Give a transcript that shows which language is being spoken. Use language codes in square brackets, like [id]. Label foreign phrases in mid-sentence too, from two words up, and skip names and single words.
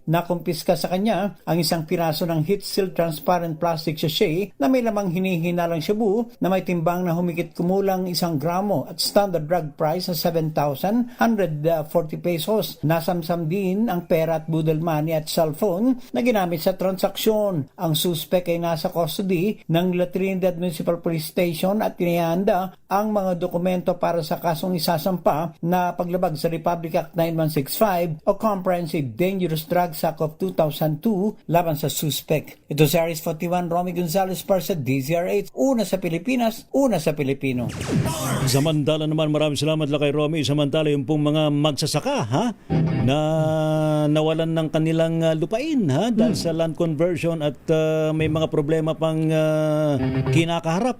[tl] Nakumpiska sa kanya ang isang piraso ng [en] heat-sealed transparent plastic sachet [tl] na may lamang hinihinalang shabu na may timbang na humigit kumulang 1 gramo at [en] standard drug price [tl] na 7,140 pesos. Nasamsam din ang pera at budol money at cellphone na ginamit sa transaksyon. Ang suspek ay nasa custody ng La Trinidad Municipal Police Station at tinihanda ang mga dokumento para sa kasong isasampa na paglabag sa Republic Act 9165 o Comprehensive Dangerous Drugs Act of 2002 laban sa suspek. Ito si Aris 41, Romy Gonzalez para sa DZRH, una sa Pilipinas, una sa Pilipino. Samantala naman, maraming salamat lang kay Romy. Samantala yung pong mga magsasaka na nawalan ng kanilang lupain dahil sa land conversion at may mga problema pang kinakaharap.